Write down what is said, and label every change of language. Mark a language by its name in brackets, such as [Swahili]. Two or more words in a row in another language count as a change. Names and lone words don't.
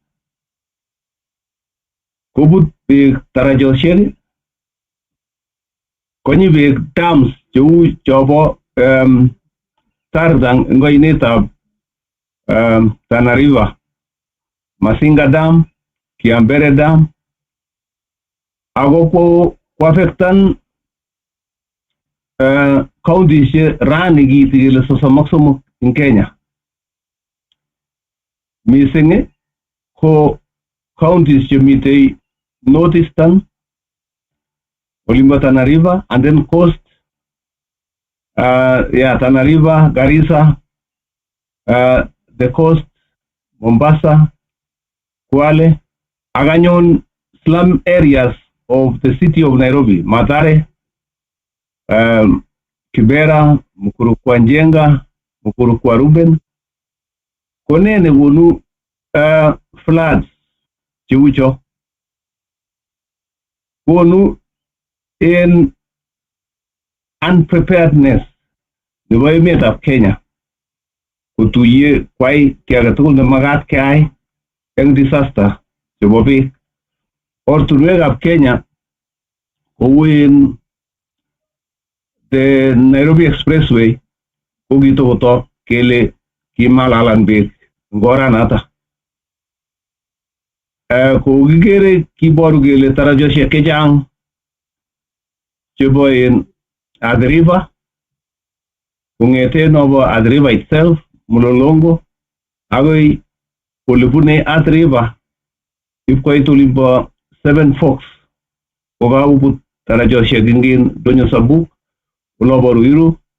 [Kalenjin] kobut beek tarajosiek, konyi beek dams cheu chobo Tarzang eng oinetab Tana River, Masinga Dam, Kiambere Dam, ako affectan counties rani kiiti kele 33 eng Kenya. Mising ko counties chemitei northeastern, olimbo Tana River, [English] and then coast, [Kalenjin] Tana River, Garissa, [English] the coast, Mombasa, Kwale, aganyon slum areas of the city of Nairobi, Mathare, Kibera, [Kalenjin] mukuru kwa Njenga, mukuru kwa Ruben. Konene gonu floods chiucho. Gonu in unpreparedness nebo emetab Kenya. Kutuye kwai kiaga tugul ne magat kai eng disaster chebo beek. Ortunwekab Kenya [English] in the [Kalenjin] Nairobi Expressway ko kitokoto kele kimalalan beek ngoranata. Ko kikere kiboru kele tarajoshek chechang chebo in Athi River, kongete nobo Athi River itself, Mulolongo, agoi olebune Athi River, ipkoit olimbo Seven Forks, kokaubut tarajoshek ingin Donyo Sabuk, ulobo Ruiru,